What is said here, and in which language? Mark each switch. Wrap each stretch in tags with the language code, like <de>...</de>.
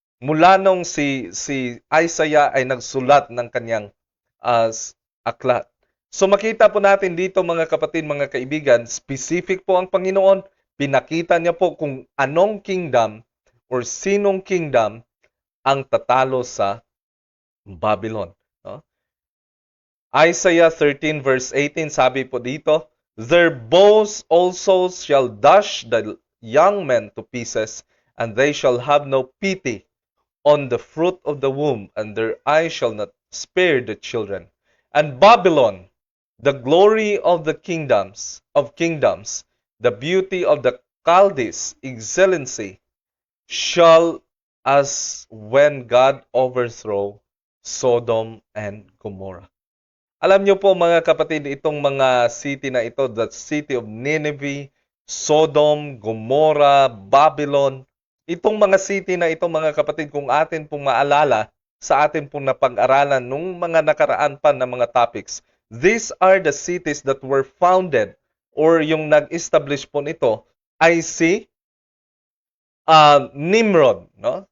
<tl>Mula nung si Isaiah ay nagsulat ng kanyang aklat. So makita po natin dito mga kapatid, mga kaibigan, specific po ang Panginoon. Pinakita niya po kung anong kingdom or sinong kingdom ang tatalo sa Babylon. No?</tl> <en>Isaiah 13 verse 18,</en> <tl>sabi po dito,</tl> <en>their bows also shall dash the young men to pieces, and they shall have no pity on the fruit of the womb, and their eyes shall not spare the children. And Babylon, the glory of the kingdoms, the beauty of the Chaldees, excellency, shall as when God overthrow Sodom and Gomorrah.</en> <tl>Alam niyo po mga kapatid, itong mga city na ito,</tl> <en>the city of Nineveh, Sodom, Gomorrah, Babylon,</en> <tl>itong mga city na ito mga kapatid, kung atin pong maalala sa atin pong napag-aralan nung mga nakaraan pa na mga topics,</tl> <en>these are the cities that were founded or</en> <tl>yung nag-establish po nito ay si Nimrod, no?</tl>